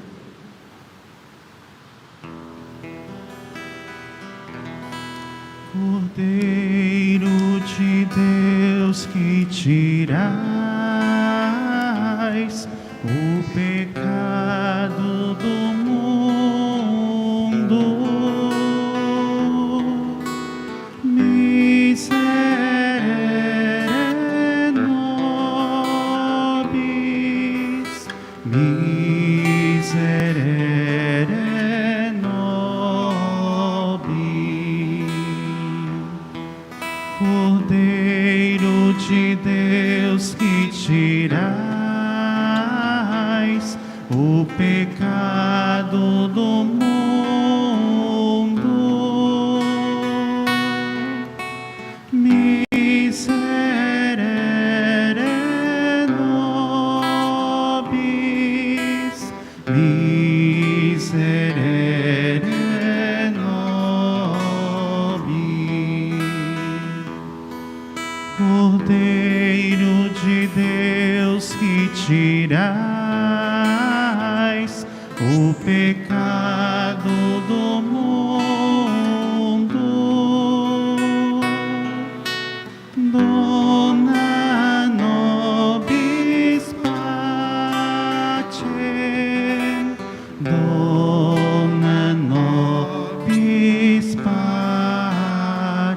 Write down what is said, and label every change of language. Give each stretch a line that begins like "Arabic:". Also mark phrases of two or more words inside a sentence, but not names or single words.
Portuguese: Cordeiro de Deus, que tirais o pecado do mundo,
Latin: miserere nobis, miserere nobis.
Portuguese: Cordeiro de Deus, que tirais o pecado do mundo,
Latin: miserere nobis, miserere nobis.
Portuguese: Cordeiro de Deus, que tirais o pecado do mundo,
Latin: dona nobis pacem, dona nobis pacem.